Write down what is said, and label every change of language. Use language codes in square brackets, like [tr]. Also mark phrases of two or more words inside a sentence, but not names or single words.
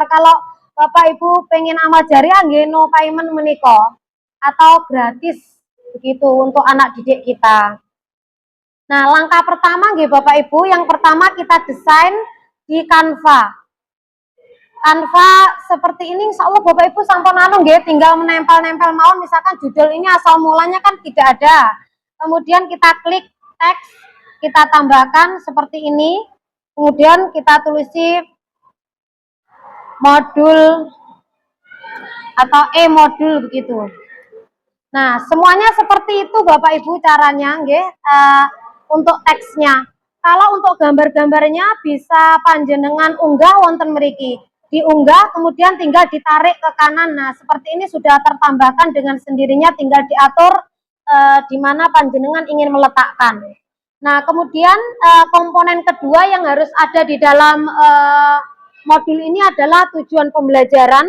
[id] Kalau Bapak Ibu pengen amal jariah nggih [en] no payment [id] menika atau gratis begitu untuk anak didik kita. Nah, langkah pertama nggih Bapak Ibu, yang pertama kita desain di Canva. Canva seperti ini, [ar] insya Allah [id] Bapak Ibu [jv] sampun anu nggih, [id] tinggal menempel-nempel mawon. Misalkan judul ini asal mulanya kan tidak ada. Kemudian kita klik teks, kita tambahkan seperti ini. Kemudian kita tulisi modul atau modul begitu. Nah, semuanya seperti itu Bapak Ibu caranya nggih, untuk teksnya. Kalau untuk gambar-gambarnya bisa [jv] panjenengan unggah wonten mriki. [id] Diunggah kemudian tinggal ditarik ke kanan. Nah, seperti ini sudah tertambahkan dengan sendirinya, tinggal diatur di mana panjenengan ingin meletakkan. Nah, kemudian komponen kedua yang harus ada di dalam modul ini adalah tujuan pembelajaran.